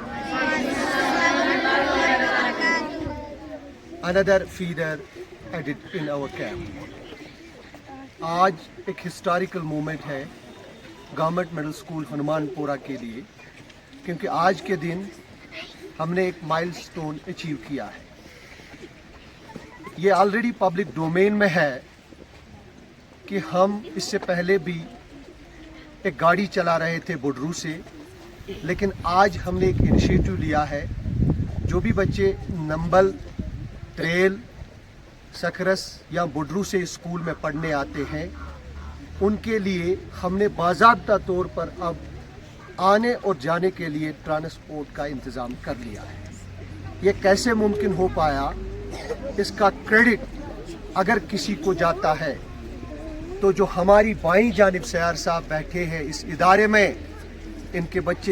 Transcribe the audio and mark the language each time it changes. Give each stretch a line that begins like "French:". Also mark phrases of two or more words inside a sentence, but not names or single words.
English: Another feeder added in our camp.
Urdu: آج ایک
English: historical moment
Urdu: ہے گورنمنٹ مڈل اسکول ہنومان پورہ کے لیے, کیونکہ آج کے دن ہم نے ایک
English: mile stone achieve
Urdu: کیا ہے. یہ
English: already public domain
Urdu: میں ہے کہ ہم اس سے پہلے بھی ایک گاڑی چلا رہے تھے بڈرو سے, لیکن آج ہم نے ایک انیشیٹو لیا ہے. جو بھی بچے نمبل, تریل, سکرس یا بڈرو سے اسکول میں پڑھنے آتے ہیں ان کے لیے ہم نے باضابطہ طور پر اب آنے اور جانے کے لیے ٹرانسپورٹ کا انتظام کر لیا ہے. یہ کیسے ممکن ہو پایا, اس کا کریڈٹ اگر کسی کو جاتا ہے تو جو ہماری بائیں جانب سیار صاحب بیٹھے ہیں اس ادارے میں, ان کے بچے